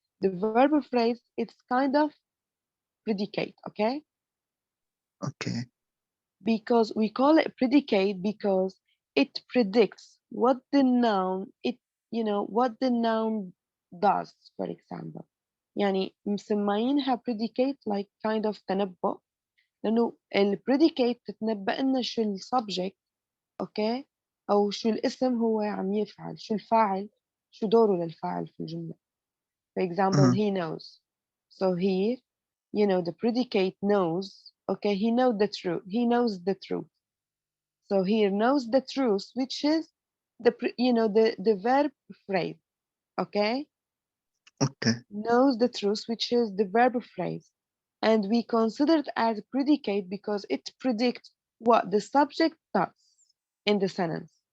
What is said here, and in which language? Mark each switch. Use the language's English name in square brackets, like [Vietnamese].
[English] The verb phrase, it's kind of predicate, okay? Okay. Because we call it predicate because it predicts what the noun, what the noun does, for example. [Arabic] يعني مسمينها [English] predicate like kind of [Arabic] تنبؤ، لأنه ال predicate تتنبأ لنا شو ال subject، أوكي؟ أو شو الاسم هو عم يفعل، شو الفاعل، شو دوره للفاعل في الجملة. [English] For example, he knows. So here, the predicate knows, okay, he knows the truth. He knows the truth. So here knows the truth, which is the verb phrase, okay? Okay. Knows the truth, which is the verb phrase. And we consider it as predicate because it predicts what the subject does in the sentence.